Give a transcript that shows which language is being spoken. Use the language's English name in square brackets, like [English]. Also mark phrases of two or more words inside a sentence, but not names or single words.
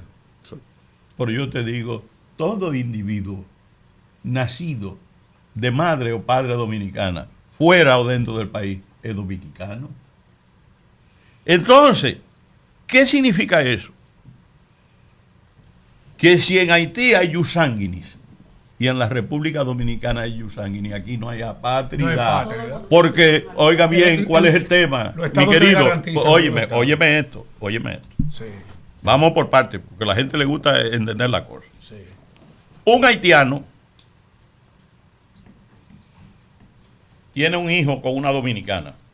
[Spanish] Pero yo te digo, todo individuo nacido de madre o padre dominicana, fuera o dentro del país, es dominicano. Entonces, ¿qué significa eso? Que si en Haití hay [Latin] jus sanguinis [Spanish] y en la República Dominicana hay [Latin] jus sanguinis, [Spanish] aquí no hay apátrida. No hay apátrida. Porque, oiga bien, ¿cuál es el tema? Los Mi estados te querido, garantizan óyeme esto. Sí. Vamos por partes, porque a la gente le gusta entender la cosa. Sí. Un haitiano tiene un hijo con una dominicana.